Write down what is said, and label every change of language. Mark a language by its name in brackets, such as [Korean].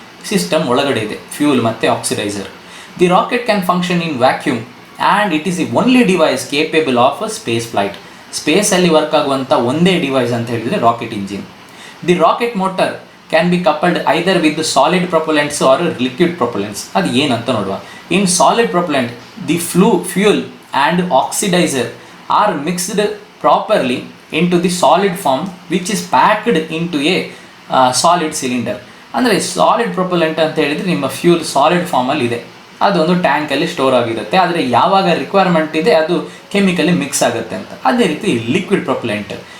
[Kannada] System ಒಳಗಡೆ ಇದೆ fuel ಮತ್ತು oxidiser. [English] The rocket can function in vacuum and it is the only device capable of space flight. [Kannada] ಸ್ಪೇಸಲ್ಲಿ work ಆಗುವಂಥ ಒಂದೇ device ಅಂತ ಹೇಳಿದರೆ rocket engine. [English] The rocket motor can be coupled either with solid propellants or liquid propellants. [Kannada] ಅದು ಏನಂತ ನೋಡುವ. [English] In solid propellant the fuel and oxidiser are mixed properly into the solid form which is packed into a solid cylinder. [Kannada] ಅಂದರೆ solid propellant ಅಂತ ಹೇಳಿದರೆ ನಿಮ್ಮ fuel solid ಫಾರ್ಮಲ್ಲಿ ಇದೆ, ಅದೊಂದು ಟ್ಯಾಂಕಲ್ಲಿ ಸ್ಟೋರ್ ಆಗಿರುತ್ತೆ. ಆದರೆ ಯಾವಾಗ ರಿಕ್ವೈರ್ಮೆಂಟ್ ಇದೆ ಅದು ಕೆಮಿಕಲಿ ಮಿಕ್ಸ್ ಆಗುತ್ತೆ ಅಂತ. ಅದೇ ರೀತಿ ಲಿಕ್ವಿಡ್ ಪ್ರೊಪಲೆಂಟ್.